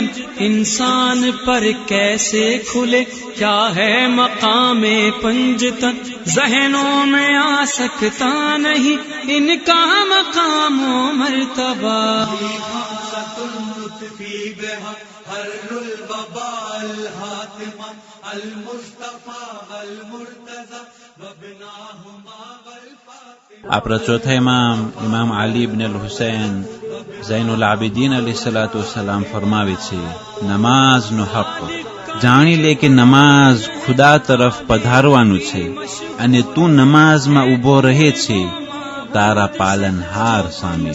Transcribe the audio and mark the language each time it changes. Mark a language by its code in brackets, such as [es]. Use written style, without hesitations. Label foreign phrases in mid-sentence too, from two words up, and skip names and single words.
[ur] انسان پر کیسے کھلے کیا ہے مقام پنجتن، ذہنوں میں آ سکتا نہیں ان کا مقام و مرتبہ. [ar] حر الوباء الحاتمہ المصطفیٰ والمرتضی وابناہما والفاطمہ. [gu] આપણા ચોથા ઇમામ અલી ઇબ્ન અલ હુસૈન ઝૈન ઉલ આબિદીન [ar] عليه الصلاة والسلام [gu] ફરમાવે છે, નમાઝનો હક જાણી લે કે નમાઝ ખુદા તરફ પધારવાનું છે, અને તું નમાઝમાં ઊભો રહે છે તારા પાલનહાર સામે.